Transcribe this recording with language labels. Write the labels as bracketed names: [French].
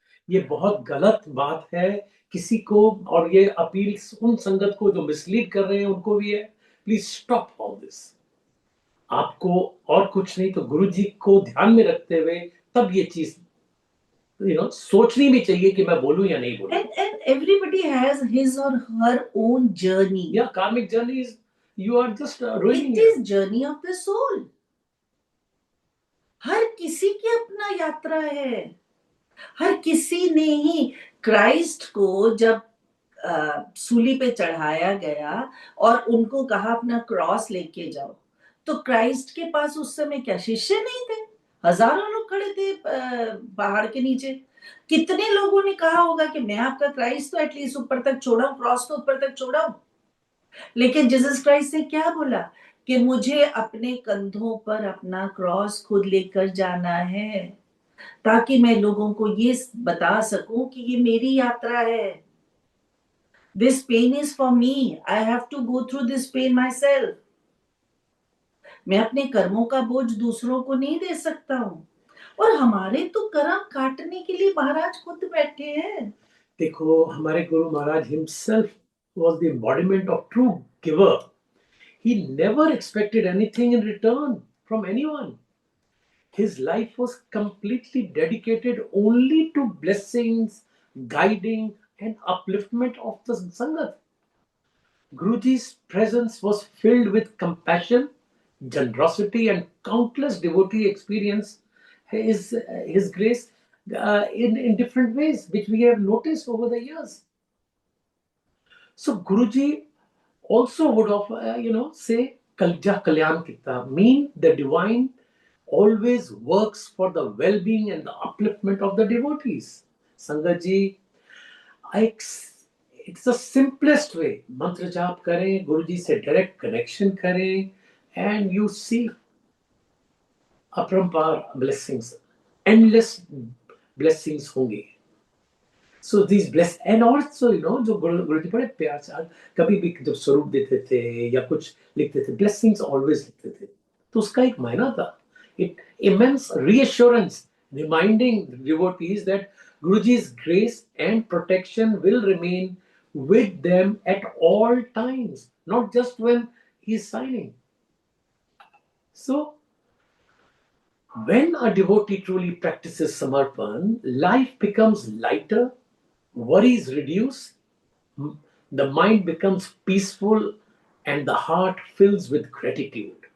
[Hindi] ये बहुत गलत बात है किसी को, और ये अपील उन संगत को जो मिसलीड कर रहे हैं उनको भी है। [English] Please stop all this. [Hindi] आपको और कुछ नहीं तो गुरु जी को ध्यान में रखते हुए तब ये चीज सोचनी भी चाहिए कि मैं बोलूं या नहीं बोलूं। [English] And everybody has his or her own journey. Yeah, karmic journey is, you are just ruining It is journey of the soul. [Hindi] हर किसी की अपना यात्रा है। हर किसी ने ही क्राइस्ट को जब सूली पे चढ़ाया गया और उनको कहा अपना क्रॉस लेके जाओ, तो क्राइस्ट के पास उस समय क्या शिष्य नहीं थे? हजारों लोग खड़े थे पहाड़ के नीचे। कितने लोगों ने कहा होगा कि मैं आपका क्राइस्ट तो एटलीस्ट ऊपर तक छोड़ा हूं, क्रॉस तो ऊपर तक छोड़ा हूं। लेकिन जीसस क्राइस्ट ने क्या बोला कि मुझे अपने कंधों पर अपना क्रॉस खुद लेकर जाना है, ताकि मैं लोगों को ये बता सकूं कि ये मेरी यात्रा है। [English] This pain is for me. I have to go through this pain myself. [Hindi] मैं अपने कर्मों का बोझ दूसरों को नहीं दे सकता हूं, और हमारे तो कर्म काटने के लिए महाराज खुद बैठे हैं। देखो, हमारे [English] Guru Maharaj himself was the embodiment of true giver. He never expected anything in return from anyone. His life was completely dedicated only to blessings, guiding, and upliftment of the Sangat. Guruji's presence was filled with compassion, generosity, and countless devotee experience his grace in different ways, which we have noticed over the years. So Guruji also would say [Punjabi] Kalja Kalyan Kitta, [English] mean the divine always works for the well-being and the upliftment of the devotees. Sangat ji, it's the simplest way. [Hindi] Mantra जाप करें, गुरुजी से [English] direct connection [Hindi] करें, [English] and you see [Hindi] अपरंपार blessings, [English] endless blessings [Hindi] होंगे. [English] So these bless, and also [Hindi] जो गुरुजी बड़े प्यार से कभी भी जब स्वरूप देते थे या कुछ लिखते थे, [English] blessings always [Hindi] लिखते थे, तो उसका एक मायना था. [English] It immense reassurance, reminding devotees that Guruji's grace and protection will remain with them at all times, not just when he is signing. So, when a devotee truly practices Samarpan, life becomes lighter, worries reduce, the mind becomes peaceful, and the heart fills with gratitude.